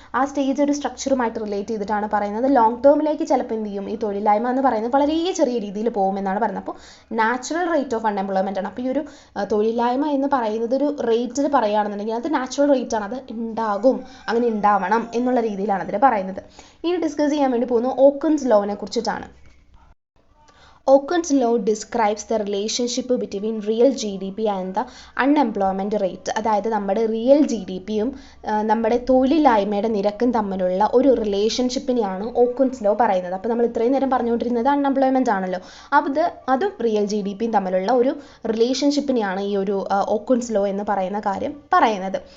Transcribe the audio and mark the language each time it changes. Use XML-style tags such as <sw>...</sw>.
<ml>ആ സ്റ്റേജ് ഒരു സ്ട്രക്ചറുമായിട്ട് റിലേറ്റ് ചെയ്തിട്ടാണ് പറയുന്നത്. ലോങ് ടേമിലേക്ക് ചിലപ്പോൾ എന്ത് ചെയ്യും, ഈ തൊഴിലില്ലായ്മ എന്ന് പറയുന്നത് വളരെ ചെറിയ രീതിയിൽ പോകുമെന്നാണ് പറയുന്നത്. അപ്പോൾ നാച്ചുറൽ റേറ്റ് ഓഫ് അൺഎംപ്ലോയ്മെൻ്റ് ആണ്. അപ്പോൾ ഈ ഒരു തൊഴിലില്ലായ്മ എന്ന് പറയുന്നത് ഒരു റേറ്റിൽ പറയുകയാണെന്നുണ്ടെങ്കിൽ അത് നാച്ചുറൽ റേറ്റ് ആണ്, അത് ഉണ്ടാകും, അങ്ങനെ ഉണ്ടാവണം എന്നുള്ള രീതിയിലാണ് അതിൽ പറയുന്നത്. ഇനി ഡിസ്കസ് ചെയ്യാൻ വേണ്ടി പോകുന്നത് ഓക്കൻസ് ലോനെ കുറിച്ചിട്ടാണ്.</ml> <en>Okun's law describes the relationship between real GDP and the unemployment rate.</en> <ml>അതായത് നമ്മുടെ റിയൽ GDPയും നമ്മുടെ തൊഴിലില്ലായ്മയുടെ നിരക്കും തമ്മിലുള്ള ഒരു റിലേഷൻഷിപ്പിനെയാണ് ഓക്കുൻസ് ലോ പറയുന്നത്. അപ്പോൾ നമ്മൾ ഇത്രയും നേരം പറഞ്ഞുകൊണ്ടിരുന്നത് അൺഎംപ്ലോയ്മെൻ്റ് ആണല്ലോ. അതും റിയൽ GDPയും തമ്മിലുള്ള ഒരു റിലേഷൻഷിപ്പിനെയാണ് ഈ ഒരു ഓക്കുൻസ് ലോ എന്ന് പറയുന്ന കാര്യം പറയുന്നത്.</ml>